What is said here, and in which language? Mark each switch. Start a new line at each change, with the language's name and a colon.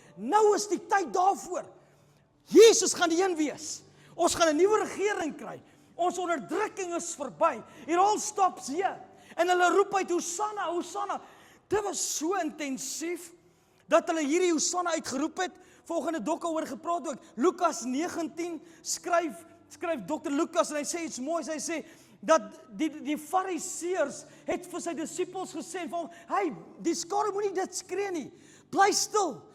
Afrikaans: Nou is die tyd daarvoor. Jesus gaan die een wees. Ons gaan 'n nuwe regering kry. Ons onderdrukking is verby.
English: It all stops here.
Afrikaans: En hulle roep uit Hosanna, Hosanna. Dit was so intensief dat hulle hierdie Hosanna uitgeroep het. Volgende Dok oor gepraat ook. Lukas 19 skryf Dr. Lukas en hy sê iets moois. Hy sê dat die Fariseërs het vir sy disippels gesê van, hey, die skare moenie dit skree nie. Bly stil.